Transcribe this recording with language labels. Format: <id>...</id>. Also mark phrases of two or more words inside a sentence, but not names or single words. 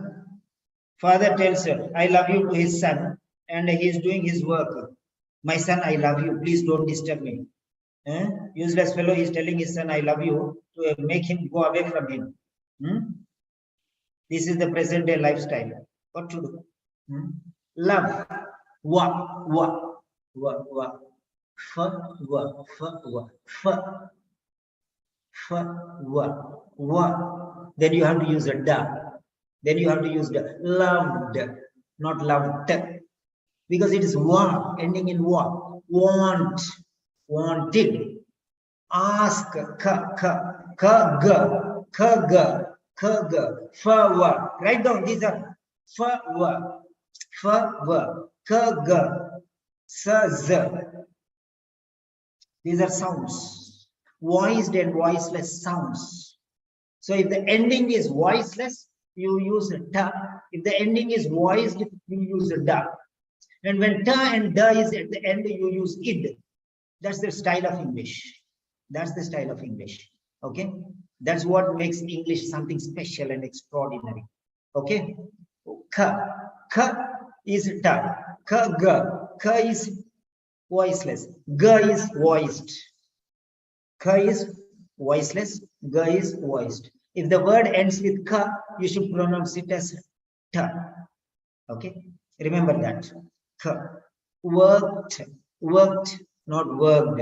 <en>Father tells her, I love you to his son, and he is doing his work. My son, I love you. Please don't disturb me. Useless fellow is telling his son, I love you, to make him go away from him. This is the present day lifestyle. What to do? Love. Wa, wa, wa, wa. Fa, wa, fa, wa, fa. Fa, wa, wa. Then you have to use a da. Then you have to use the loved, not loved. Because it is wa, ending in wa. Want, wanted. Ask, ka, ka, ka, ga, ka, ga, ka, ga, fa, wa. Write down, these are fa, wa, ka, ga, sa, za. These are sounds, voiced and voiceless sounds. So if the ending is voiceless, you use a ta. If the ending is voiced, you use a da. And when ta and da is at the end, you use id. That's the style of English. That's the style of English. Okay. That's what makes English something special and extraordinary. Okay. Ka. Ka is ta. Ka, ga. Ka is voiceless. Ga is voiced. Ka is voiceless. Ga is voiced. If the word ends with ka, you should pronounce it as ta. Okay. Remember that. Ka. Worked. Worked, not worked.</en>